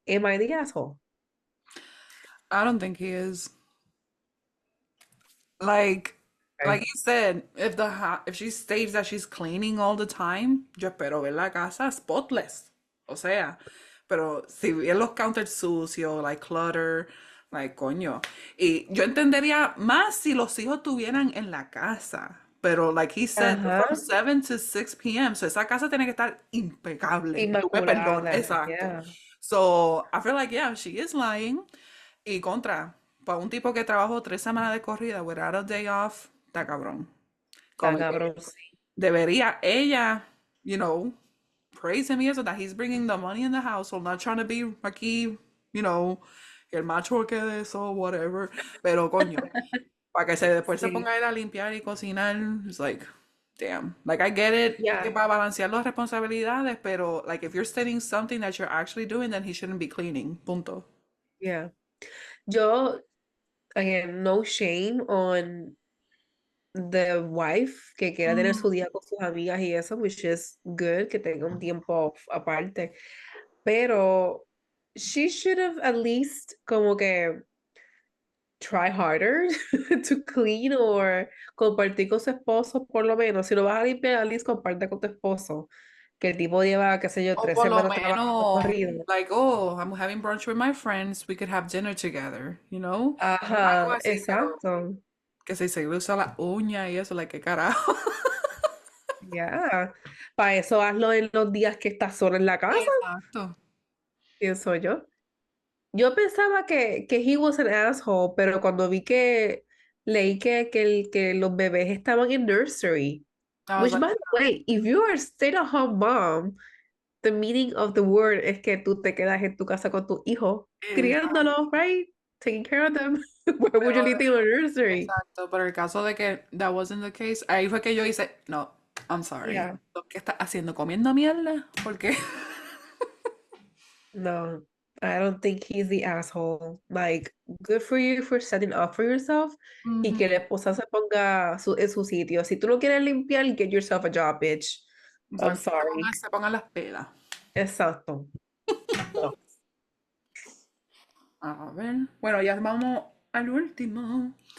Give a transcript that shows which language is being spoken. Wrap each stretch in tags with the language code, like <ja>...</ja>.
<en>Am I the asshole? I don't think he is. Like, like Okay. you said, if she states that she's cleaning all the time,</en> <es>yo espero ver la casa</es> <en>spotless.</en> <es>O sea, Pero si bien los counters sucios, like clutter, like coño. Y yo entendería más si los hijos estuvieran en la casa. Pero</es> <en>like he said, they're from 7 to 6 p.m.</en> <es>So esa casa tiene que estar impecable. Tú me perdonas. Exacto.</es> <en>yeah. So I feel like, yeah, she is lying.</en> <es>Y contra, para un tipo que trabajó 3 semanas de corrida</es> <en>without a day off,</en> <es>está cabrón. Está Como que cabrón, sí. debería ella,</es> <en>you know, praise him</en> <es>y eso,</es> <en>that he's bringing the money in the household, not trying to be aquí, you know,</en> <es>el macho que de eso,</es> <en>whatever.</en> <es>Pero coño, para que después se ponga Sí, a ir a limpiar y cocinar,</es> <en>it's like, damn. Like, I get it,</en> <es>que</es> <en>yeah,</en> <es>para balancear las responsabilidades, pero,</es> <en>like, if you're stating something that you're actually doing, then he shouldn't be cleaning.</en> <es>Punto.</es> <en>yeah. Yo, again, no shame on the wife</en> <es>que quiera tener su Mm. día con sus amigas y eso,</es> <en>which is good,</en> <es>que tenga un tiempo aparte.</es> <en>Pero she should have at least</en> <es>como que</es> <en>try harder to clean or</en> <es>compartir con su esposo por lo menos. Si no vas a limpiar,</es> <en>at least</en> <es>comparte con tu esposo. Que el tipo lleva, qué sé yo, O tres por lo semanas trabajando menos, corrido.</es> <en>like, oh, I'm having brunch with my friends, we could have dinner together, you know?</en> <es>Algo Ajá, así, pero exacto. que se le usa la uña y eso, like, qué carajo. Ya. Para eso hazlo en los días que estás sola en la casa, Exacto. pienso yo. Yo pensaba que</es> <en>he was an asshole,</en> <es>pero cuando vi que leí que los bebés estaban en nursery,</es> <en>I was which like, by the way, if you are a stay-at-home mom, the meaning of the word</en> <es>es que tú te quedas en tu casa con tu hijo, exacto.</es> <en>criándolos, right? Taking care of them. Why would you</en> <es>Pero,</es> <en>leave them in a nursery?</en> <es>exacto, pero el caso de que</es> <en>that wasn't the case,</en> <es>ahí fue que yo hice, no,</es> <en>I'm sorry. Yeah.</en> <es>¿Qué estás haciendo? ¿Comiendo mierda? Porque</es> <en>No, I don't think he's the asshole. Like, good for you for setting up for yourself</en> <es>y que la Ujú. esposa se ponga en su sitio. Si tú no quieres limpiar,</es> <en>get yourself a job, bitch. I'm</en> <es>Exacto,</es> <en>sorry.</en> <es>se pongan las pelas. Exacto. No. A ver, bueno, ya vamos al último.</es>